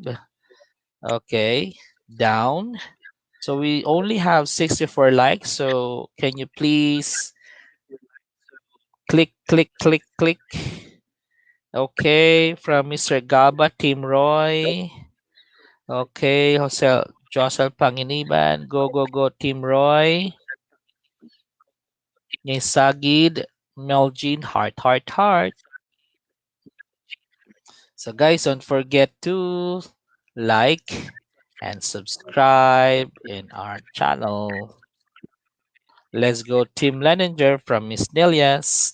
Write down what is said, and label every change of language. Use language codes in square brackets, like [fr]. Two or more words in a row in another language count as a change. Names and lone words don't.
[en] Okay, down. So we only have 64 likes. So can you please click, click, click, click? Okay, from Mr. Gaba, Team Roy. Okay, Josel Panginiban. Go, go, go, Team Roy. Nisagid, Melgin, heart, heart, heart. So guys, don't forget to like and subscribe in our channel. Let's go Team Leninger from Miss Nelias.